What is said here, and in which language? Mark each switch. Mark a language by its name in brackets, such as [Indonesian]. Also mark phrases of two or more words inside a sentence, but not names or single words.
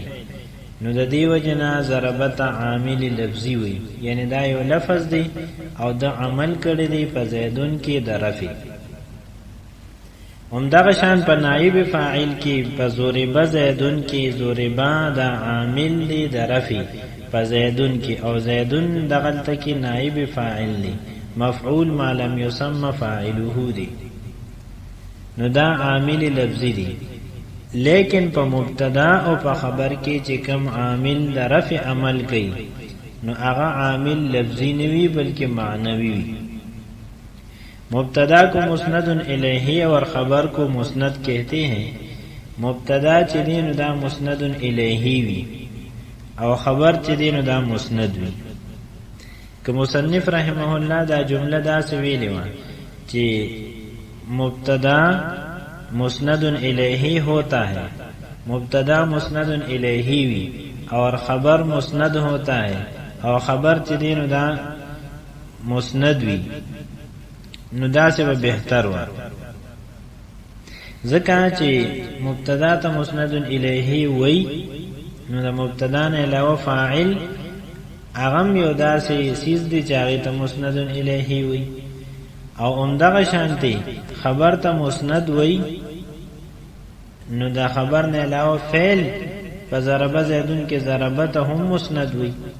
[Pashto] نو د دې وجنه ضربت عامل لفظي وي یعنی دا یو لفظ دی او د عمل کړي دی په زیدون کې د رفع. همدغه شان په نائب فاعل کې په ضرب زیدون کې ضربا د عامل دی د رفع په زیدون کې او زیدون دغلته کې نائب فاعل دی [Arabic] مفعول ما لم يسمى فاعله [Pashto] دی. نو دا عامل لفظي دی. لیکن په مبتدا او په خبر کې چې کوم عامل د رفع عمل کوي نو هغه عامل لفظي نه وي بلکې معنوي وي. [Urdu] مبتدا کو مسند الیہ اور خبر کو مسند کہتے ہیں. [Pashto] مبتدا چې دی نو دا مسند الیہ وي او خبر چې دی نو دا مسند وي. که مصنف رحمه الله دا جمله دا سویلی و چې [Urdu] مبتدا مسند الیہ ہوتا ہے [Pashto] مبتدا مسند الیہ وی [Urdu] اور خبر مسند ہوتا ہے [Pashto] او خبر چې دی نو دا مسند وی نو دا سے بهتر و ځکه چې مبتدا ته مسند الیہ وی نو دا مبتدا نه علاوه فاعل اغم یو داسې سیز دی چې هغه ته مسند الیہ وی او همدغه شانتي خبر ته مسند وی نو دا خبر نه علاوه فعل په ضرب زیدون کې ضربته هم مسند وی.